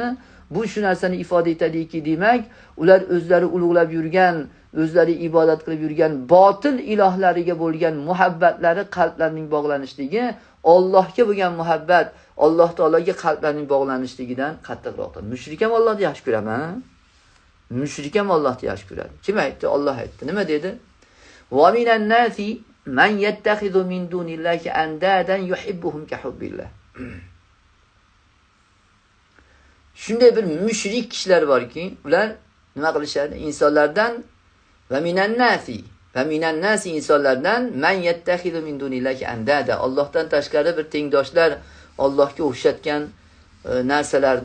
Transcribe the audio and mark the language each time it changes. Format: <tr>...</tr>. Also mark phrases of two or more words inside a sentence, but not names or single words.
<uz>Bu shu narsani ifoda etadiki, demak, ular o'zlari ulug'lab yurgan, o'zlari ibodat qilib yurgan botil ilohlariga bo'lgan muhabbatlari qalblarining bog'lanishligi, Allohga bo'lgan muhabbat, Alloh taologa qalblarining bog'lanishligidan qattiqroqdir. Mushrik ham Allohni yaxshi ko'raman. Mushrik ham Allohni yaxshi ko'radi. Kim aytdi? Alloh aytdi. Nima dedi?</uz> <ar>ومن الناس من يتخذ من دون الله أندادا يحبونهم كحب الله.</ar> <uz>Shunday bir mushrik kishilar borki, ular nima qilishadi?</uz> <ar>Insonlardan ومن الناس insonlardan من يتخذ من دون الله أندادا.</ar> <uz>Allohdan tashqari bir tengdoshlar, Allohga o'xshatgan narsalarni nima qilishadi?</uz>